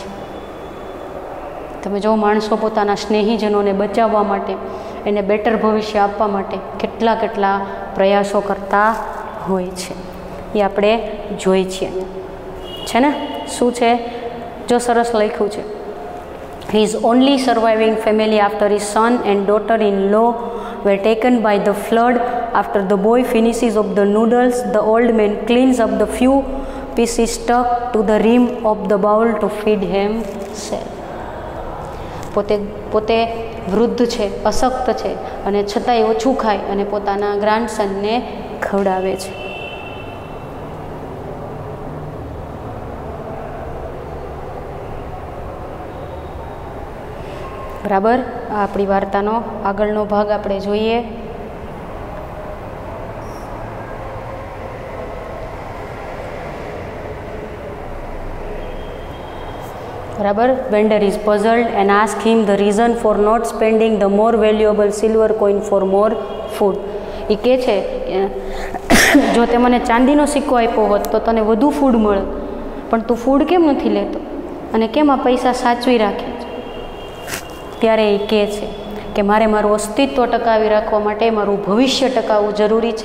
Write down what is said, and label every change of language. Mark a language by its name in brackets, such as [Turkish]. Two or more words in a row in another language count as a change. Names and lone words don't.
[Gujarati] તમે જો માણસો પોતાના સ્નેહીજનોને બચાવવા માટે, એને બેટર ભવિષ્ય આપવા માટે કેટલા પ્રયાસો કરતા હોય છે. એ આપણે જોઈ છીએ છે ને. શું છે? જો સરસ લખ્યું છે. [English] His only surviving family after his son and daughter-in-law were taken by the flood. After the boy finishes of the noodles, the old man cleans up the few pieces stuck to the rim of the bowl to feed himself. [Gujarati] પોતે વૃદ્ધ છે, અશક્ત છે અને છતાંય ઓછું ખાય અને પોતાના ગ્રાન્ડસનને ખવડાવે છે. બરાબર. આ આપણી વાર્તાનો આગળનો ભાગ આપણે જોઈએ. બરાબર. [English] Vendor is puzzled and asks him the reason for not spending the more valuable silver coin for more food. [Gujarati] એ કહે છે કે જો તે મને ચાંદીનો સિક્કો આપ્યો હોત તો તને વધુ ફૂડ મળે, પણ તું ફૂડ કેમ નથી લેતો અને કેમ આ પૈસા સાચવી રાખે છે? ત્યારે એ કહે છે કે મારે મારું અસ્તિત્વ ટકાવી રાખવા માટે મારું ભવિષ્ય ટકાવવું જરૂરી છે.